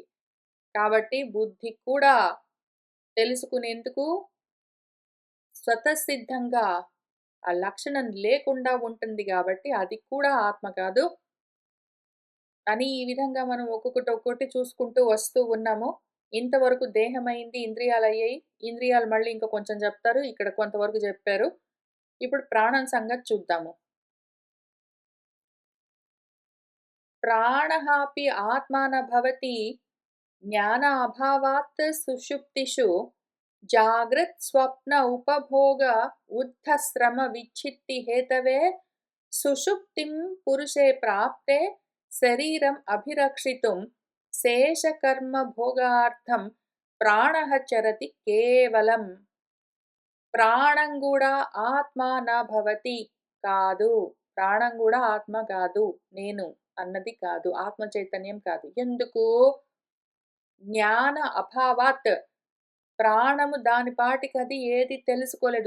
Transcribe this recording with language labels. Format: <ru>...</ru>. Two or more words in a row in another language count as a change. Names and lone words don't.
<te>కాబట్టి బుద్ధి కూడా తెలుసుకునేందుకు స్వతసిద్ధంగా ఆ లక్షణం లేకుండా ఉంటుంది గాబట్టి, అది కూడా ఆత్మ కాదు అని ఈ విధంగా మనం ఒక్కొక్కటి, ఒక్కొక్కటి చూసుకుంటూ వస్తూ ఉన్నాము. ఇంతవరకు దేహమైంది, ఇంద్రియాలయ్యాయి. ఇంద్రియాలు మళ్ళీ ఇంకా కొంచెం జెప్తారు. ఇక్కడ కొంతవరకు జెప్పారు. ఇప్పుడు ప్రాణం సంగతి చూద్దాము.</te> <sa>ప్రాణः अपि आत्मा न भवति ज्ञान अभावात् सुषुप्तिषु जाग्रत्-स्वप्न उपभोग ऊर्ध्वश्रम-विच्छित्ति हेतवे सुषुप्तिं पुरुषे प्राप्ते शरीरम् अभिरक्षितुं शेषकर्मभोगार्थं प्राणः चरति केवलम्.</sa> <te>ప్రాణం గూడా ఆత్మ</te> <sa>న భవతి</sa> <te>కాదు. ప్రాణం గూడా ఆత్మ కాదు. నేను అన్నది కాదు. ఆత్మ చైతన్యం కాదు. ఎందుకు?</te> <sa>జ్ఞాన అభావాత్.</sa> <te>ప్రాణము దాని పాటికది ఏది తెలుసుకోలేదు.</te>